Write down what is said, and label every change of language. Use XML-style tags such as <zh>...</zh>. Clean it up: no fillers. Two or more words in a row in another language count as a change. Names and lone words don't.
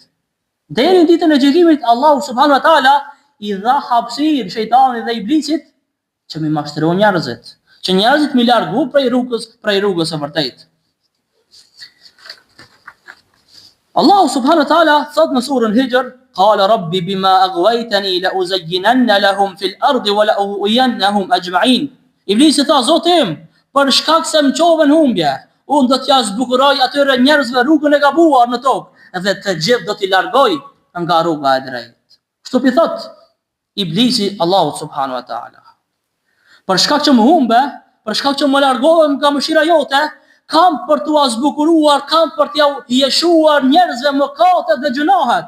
<sq>Deri në ditën e gjykimit Allahu</sq> <ar>سبحانه وتعالى</ar> <sq>i dha hapësirë shejtanit dhe iblisit që mi mashtron njerëzit, që njerëzit mi largu prej rrugës së vërtetë. Allahu</sq> <ar>سبحانه وتعالى</ar> <sq>thot në surën Hijr,</sq> <ar>قال رب بما أغويتني لأزينن لهم في الأرض ولأغوينهم أجمعين.</ar> <sq>Iblisi tha, Zotim, për shkak se më çovën humbje, unë do t'ja zbukuroj atyre njerëzve rrugën e gabuar në tokë dhe të gjithë do t'i largoj nga rruga e drejtë. Kështu pi thot Iblisi Allahu</sq> <ar>سبحانه وتعالى.</ar> <sq>Për shkak që më humbe, për shkak që më largohem nga mëshira jote, kam për t'u zbukuruar, kam për t'ja hieshuar njerëzve mëkatet dhe gjunahet.</sq>